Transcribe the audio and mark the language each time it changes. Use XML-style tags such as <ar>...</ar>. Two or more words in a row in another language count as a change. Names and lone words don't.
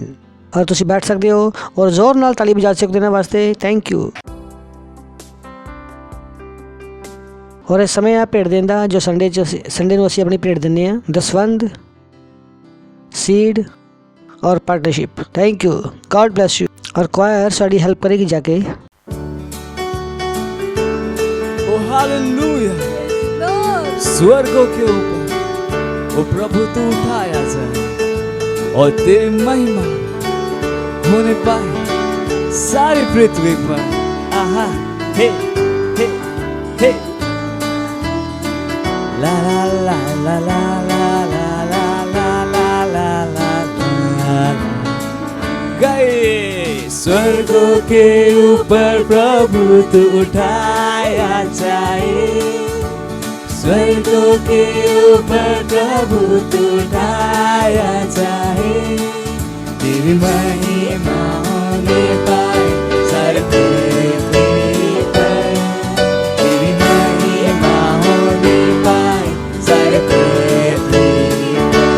<pa>ਔਰ ਤੁਸੀਂ ਬੈਠ ਸਕਦੇ ਹੋ ਔਰ ਜ਼ੋਰ ਨਾਲ ਤਾਲੀ ਵਜਾ ਸਕਦੇ ਹੋ ਵਾਸਤੇ।</pa> <en>thank you.</en> <pa>ਔਰ ਇਸ ਸਮੇਂ ਆ ਭੇਟ ਦੇਣ ਦਾ ਜੋ ਸੰਡੇ ਨੂੰ ਅਸੀਂ ਆਪਣੀ ਭੇਟ ਦਿੰਦੇ ਹਾਂ, ਦਸਵੰਧ, ਸੀਡ ਔਰ ਪਾਰਟਨਰਸ਼ਿਪ।</pa> <en>thank you, God bless you.</en> <hi>और क्वायर साड़ी हेल्प करेगी जाके। ओ हालेलुया। स्वर्गों के ऊपर ओ प्रभु तू उठाया जाए और तेरी महिमा होने पाए सारी पृथ्वी पर। आहा हे हे हे ला ला ला ला ला ला ला ला ला ला ला ला गए। स्वर्गों के ऊपर प्रभु तू उठाया जाए, स्वर्गों के ऊपर प्रभु तू उठाया जाए। तेरी महिमा होने पाए सारे पृथ्वी पर, तेरी महिमा होने पाए सारे पृथ्वी पर।</hi>